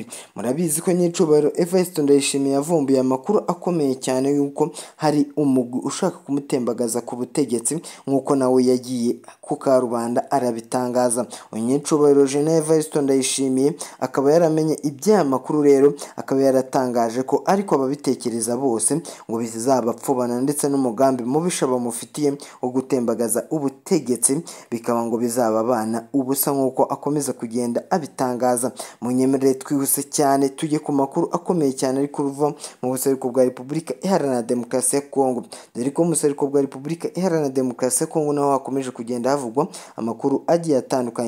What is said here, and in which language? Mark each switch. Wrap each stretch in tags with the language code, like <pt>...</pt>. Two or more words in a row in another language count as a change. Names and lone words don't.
<rw>Murabizi ko nyicubahiro Evariste Ndayishimiye yavumbuye amakuru akomeye cyane yuko hari umugwi ushaka kumutembagaza ku butegetsi nk'uko nawe yagiye ku karubanda arabitangaza. Nyicubahiro General Evariste Ndayishimiye akaba yaramenye iby'aya makuru rero akaba yaratangaje ko ariko ababitekereza bose ngo bizabapfubana ndetse n'umugambi mubisha bamufitiye wo gutembagaza ubutegetsi bikaba ngo bizaba abana ubusa nk'uko akomeza kugenda abitangaza. Munyemerere twihuse cyane tujye ku makuru akomeye cyane ari kuva mu buseruko bwa Repubulika Iharanira Demokarasi ya Kongo. Dore ko mu buseruko bwa Repubulika Iharanira Demokarasi ya Kongo naho hakomeje kugenda havugwa amakuru agiye atandukanye.</rw>